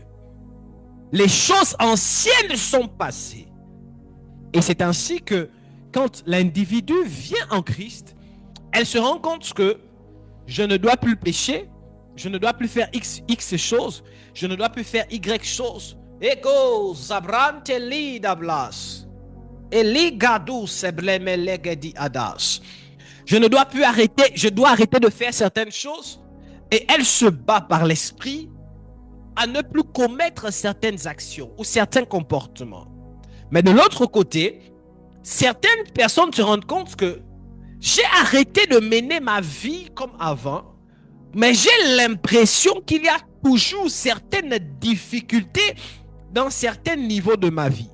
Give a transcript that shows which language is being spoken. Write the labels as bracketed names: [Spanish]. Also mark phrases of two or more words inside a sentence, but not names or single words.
[French] Les choses anciennes sont passées. Et c'est ainsi que quand l'individu vient en Christ, elle se rend compte que je ne dois plus pécher, je ne dois plus faire X choses, je ne dois plus faire Y choses. Ego zabrante li dablas. Eli gadou sebleme legedi adas. Je ne dois plus arrêter, je dois arrêter de faire certaines choses. Et elle se bat par l'esprit à ne plus commettre certaines actions ou certains comportements. Mais de l'autre côté, certaines personnes se rendent compte que j'ai arrêté de mener ma vie comme avant, mais j'ai l'impression qu'il y a toujours certaines difficultés dans certains niveaux de ma vie.